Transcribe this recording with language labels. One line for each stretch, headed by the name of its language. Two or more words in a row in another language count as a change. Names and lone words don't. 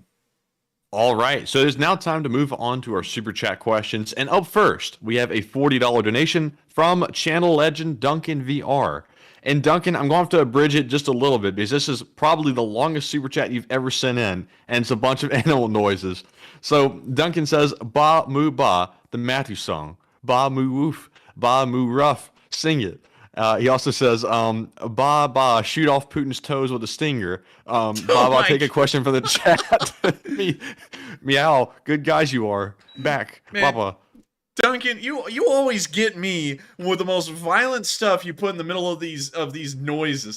English: All right, so it is now time to move on to our super chat questions. And up first, we have a $40 donation from channel legend Duncan VR. And Duncan, I'm going to have to abridge it just a little bit because this is probably the longest super chat you've ever sent in, and it's a bunch of animal noises. So Duncan says, "Ba moo ba," the Matthew song. "Ba moo woof, ba moo rough." Sing it. He also says, "Ba ba, shoot off Putin's toes with a stinger." Ba ba, take a question from the chat. Meow, good guys you are. Back, Man. Baba. Duncan, you always get me with the most violent stuff you put in the middle of these noises.